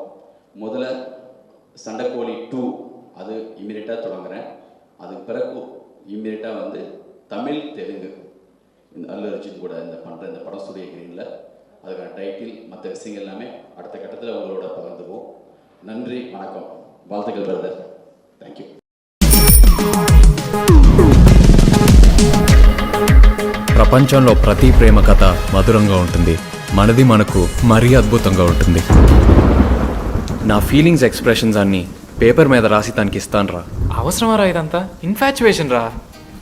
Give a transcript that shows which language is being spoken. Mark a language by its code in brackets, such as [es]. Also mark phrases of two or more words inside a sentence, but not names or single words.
[ta] முதல்ல சண்டைக்கோழி 2 அது இம்மீடியட்டாக தொடங்குறேன். அதுக்கு பிறகு இம்மீடியட்டாக வந்து தமிழ் தெலுங்கு இந்த அல்லு அர்ஜுன் கூட இந்த படம் சூரிய கிரீனில் அதுக்கான டைட்டில் மற்ற விஷயங்கள் எல்லாமே அடுத்த கட்டத்தில் உங்களோட பகிர்ந்துக்குவோம். நன்றி, வணக்கம், வாழ்த்துக்கள் [en] brother. thank you. [te] ప్రపంచంలో ప్రతి ప్రేమ కథ మధురంగా ఉంటుంది. మనది మనకు మరీ అద్భుతంగా ఉంటుంది. నా [en] feelings expressions [te] అన్నీ పేపర్ మీద రాసి తనకి ఇస్తాను రా. అవసరమా రా ఇదంతా? ఇన్ఫాచ్యువేషన్ రా.